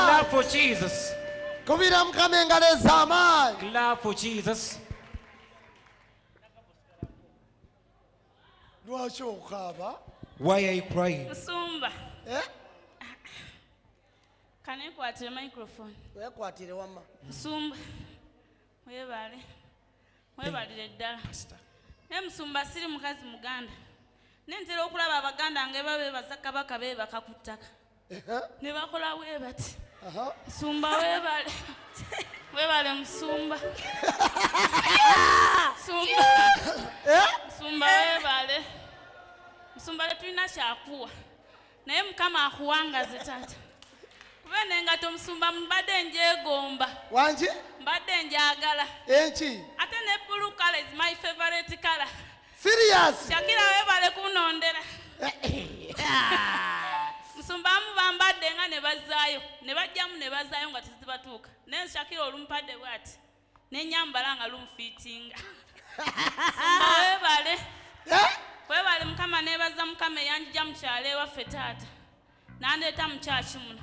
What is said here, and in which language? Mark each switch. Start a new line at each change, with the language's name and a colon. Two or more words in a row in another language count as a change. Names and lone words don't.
English: Clap for Jesus.
Ganda: Kubira Mukama engalo ez'amaanyi.
English: Clap for Jesus.
Ganda: Lwaki okaaba?
English: Why are you crying?
Ganda: Musumba Eh? kanekwatire microphone. Wekwatire wamma. Musumba webalire ddala. Naye Musumba siri mukazi Muganda nentera okulaba Abaganda nga bebaza Kabaka beebaka ku ttaka ne bakola bwe bati. Musumba webale Musumba. Musumba webale. Musumba tetulina kyakuwa naye Mukama akuwangaze taata. Kuba n'engato Musumba mbadde njeegomba. Wanje? Mbadde njagala. Enki? Ate ne
English: blue color is my favorite color. Serious?
Ganda: Shakira webale kunondera. Musumba amu bambadde nga ne bazaayo ne bajjamu ne bazaayo nga tezibatuuka naye Shakira olumpadde bw'ati n'ennyambala nga lumfiitinga. Musumba webale Mukama neebaza Mukama eyanjija mu kyalo ewaffe taata n'andeeta mu kyaki muno.